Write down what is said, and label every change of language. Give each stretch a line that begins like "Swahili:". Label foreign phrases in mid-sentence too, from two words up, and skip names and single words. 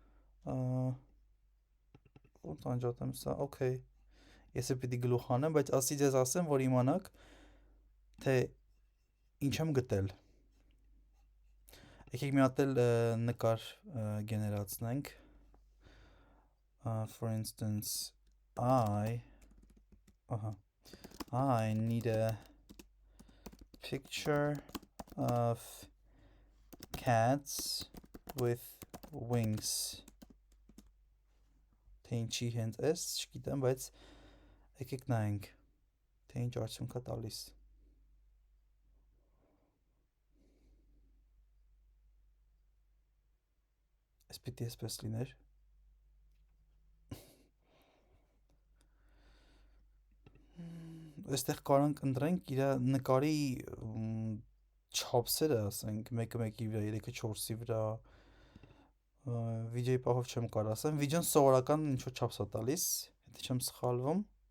Armenian: ոնց անջատեմ սա, okay, ես է պիտի գլուխ անեմ, բայց ասի ձեզ ասեմ, որ իմանաք, թե ինչ եմ գտել։ Եկեք մի հատ էլ նկար գեներացնենք,
English: for instance, I need a picture of cats with wings.
Armenian: Թե ինչի հենց էս, չգիտեմ, բայց եկեք նայենք, թե ինչ արդյունք է տալիս։ Այս պիտի էսպես լիներ։ Այստեղ կարող ենք ընտրենք իր նկարի չափսերը, ասենք, մեկը մեկի վրա, 3-ը 4-ի վրա, վիդեոյի պահով չեմ կարող ասեմ, վիդեոն սովորական ինչ-որ չափս է տալիս, եթե չեմ սխալվում,